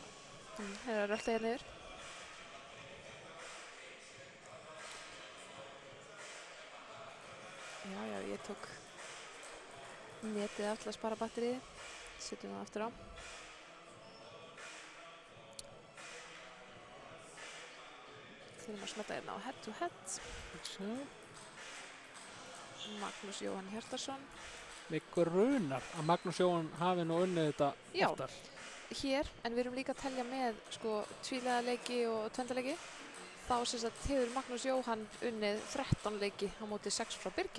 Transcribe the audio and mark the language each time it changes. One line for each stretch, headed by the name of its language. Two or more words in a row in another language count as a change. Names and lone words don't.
Icelandic: Það er að rölda hérna yfir. Já, ég tók netið af til að spara batterið. Setjum það aftur á. Þurfum að smetta hérna á
English: head to head.
Icelandic: Magnús Jóhann Hjartarson. Mig grunar að Magnús Jóhann hafi nú unnið þetta oftar. Hér, en við erum líka að telja með sko tvíliðaleiki og tvendaleiki. Þá sem sagt hefur Magnús Jóhann unnið 13 leiki á móti 6 frá Birgi.